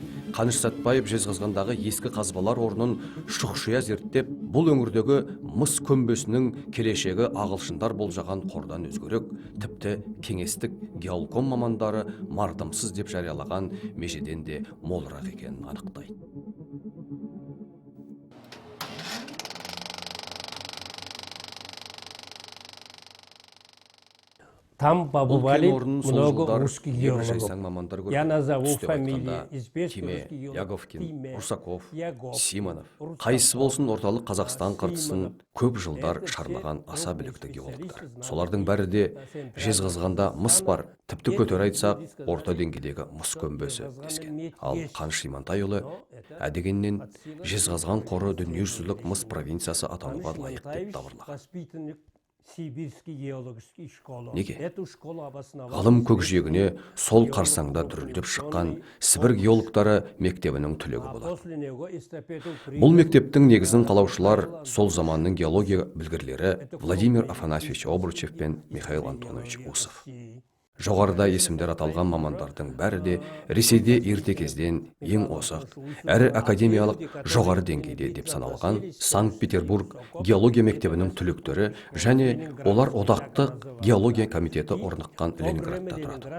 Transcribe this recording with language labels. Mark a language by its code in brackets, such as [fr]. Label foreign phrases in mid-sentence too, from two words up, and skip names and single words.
[kk] Қаныш Сәтбаев Жезқазғандағы ескі қазбалар орнын шұқшия зерттеп, бұл өңірдегі мыс көмбесінің келешегі ағылшындар болжаған қордан өзгерек, тіпті кеңестік геолком мамандары мардымсыз деп жариялаған межеден де молырақ екенін анықтайды. [ru] Там побывали много русских геологов. Я назову фамилии известных русских геологов. [kk] Яговкин, Русаков, Симонов. Қайсы болсын орталық Қазақстан қыртысын көп жылдар шарлаған аса білікті геологтар. Солардың бәрі де Жезқазғанда мыс бар, тіпті көтер айтсақ, орта деңгейдегі мыс көмбесі дескен. Ал Қаныш Имантайұлы әдегеннен Жезқазған қоры дүниежүзілік мыс провинциясы атануға лайық деп дабырлаған. [ru] Сибирский геологический школа. [kk] Неге? [ru] Эту школу обосновал [kk] ғылым көкжиегіне сол қарсаңда дүрілдеп шыққан Сібір геологтары мектебінің түлегі болады. [ru] После него эстафету [kk] Бұл мектептің негізін қалаушылар сол заманның геология білгірлері Владимир Афанасьевич Обручев пен Михаил Антонович Усов. Жоғарыда есімдер аталған мамандардың бәрі де Ресейде ерте кезден ең озық, әрі академиялық жоғары деңгейде деп саналған Санкт-Петербург геология мектебінің түлектері және олар одақтық геология комитеті орныққан Ленинградта тұрады.